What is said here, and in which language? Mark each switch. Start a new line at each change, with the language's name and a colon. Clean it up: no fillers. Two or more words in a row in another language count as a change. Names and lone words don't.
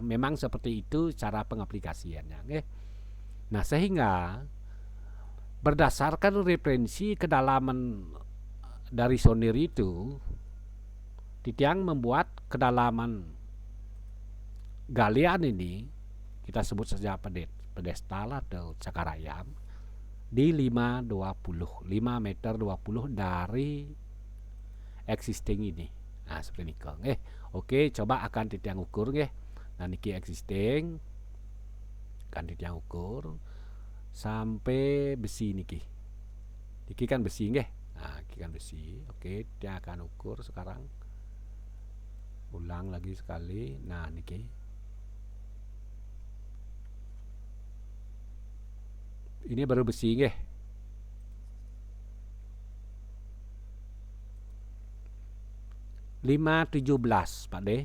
Indonesian: Memang seperti itu cara pengaplikasiannya. Nah, sehingga berdasarkan referensi kedalaman dari sonir itu, Titiang membuat kedalaman galian ini, kita sebut saja pedestal atau cakarayam, di 520, 5 meter 20 dari existing ini. Nah, seperti ini. Oke, coba akan Titiang ukur nggih. Nah, niki existing kan Titiang ukur sampai besi niki. Niki kan besi nggih. Nah, niki kan besi. Oke, Titiang akan ukur sekarang. Ulang lagi sekali. Nah, niki. Ini baru besi nggih. (517) Pak De.